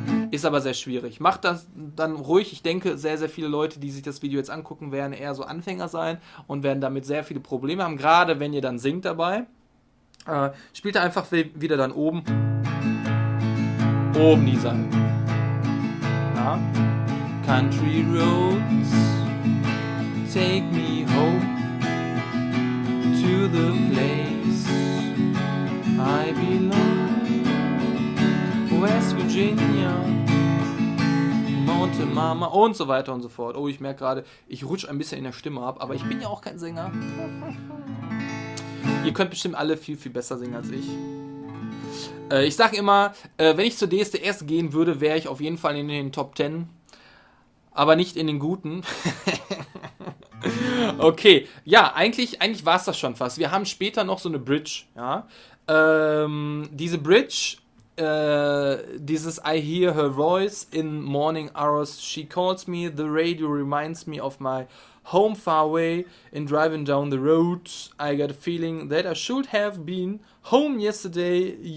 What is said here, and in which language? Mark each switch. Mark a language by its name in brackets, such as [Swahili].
[German] Ist aber sehr schwierig. Macht das dann ruhig. Ich denke, sehr, sehr viele Leute, die sich das Video jetzt angucken, werden eher so Anfänger sein und werden damit sehr viele Probleme haben. Gerade wenn ihr dann singt dabei. Spielt er einfach wieder dann oben die Seite. Ja. [English] Country roads, take me home to the place I belong. [German] West Virginia, Mountain Mama und so weiter und so fort. Oh, ich merke gerade, ich rutsche ein bisschen in der Stimme ab, aber ich bin ja auch kein Sänger. Ihr könnt bestimmt alle viel, viel besser singen als ich. Ich sage immer, wenn ich zur DSDS gehen würde, wäre ich auf jeden Fall in den Top 10. Aber nicht in den guten. Okay, ja, eigentlich war es das schon fast. Wir haben später noch so eine Bridge. Ja? Diese Bridge, dieses [English] I hear her voice in morning hours. She calls me, the radio reminds me of my home far away. In driving down the road, I got a feeling that I should have been home yesterday.